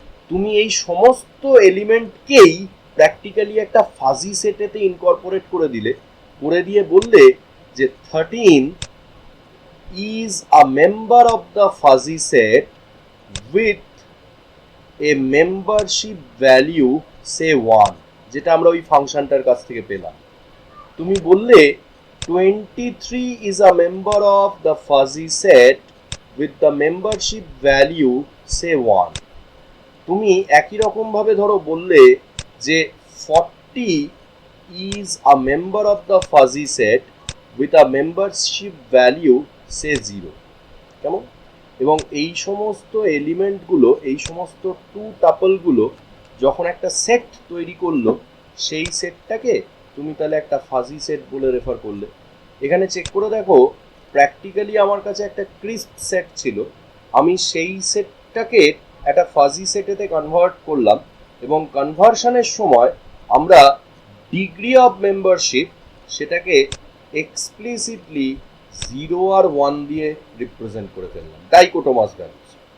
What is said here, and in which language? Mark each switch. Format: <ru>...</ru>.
<bn>তুমি এই সমস্ত এলিমেন্টকেই প্র্যাকটিক্যালি একটা ফাজি সেটেতে ইনকর্পোরেট করে দিয়ে বললে যে</bn> <en>13 is a member of the fuzzy set with a membership value say 1,</en> <bn>যেটা আমরা ওই ফাংশনটার কাছ থেকে পেলাম। তুমি বললে</bn> <en>23 is a member of the fuzzy set with the membership value say 1।</en> <bn>তুমি একই রকম ভাবে ধরো বললে যে</bn> <en>40 is a member of the fuzzy set with a membership value say 0।</en> <bn>কেমন? এবং এই সমস্ত এলিমেন্টগুলো, এই সমস্ত টু টাপলগুলো যখন একটা সেট তৈরি করলো, সেই সেটটাকে তুমি তাহলে একটা ফাজি সেট বলে রেফার করলে। এখানে চেক করে দেখো, প্র্যাকটিক্যালি আমার কাছে একটা ক্রিস্প সেট ছিল, আমি সেই সেটটাকে একটা ফাজি সেটেতে কনভার্ট করলাম, এবং কনভার্সনের সময় আমরা ডিগ্রি অফ মেম্বারশিপ সেটাকে এক্সপ্লিসিটলি 0 আর 1 দিয়ে রিপ্রেজেন্ট করে ফেললাম, ডাইকোটোমাস ভ্যালুস।</bn>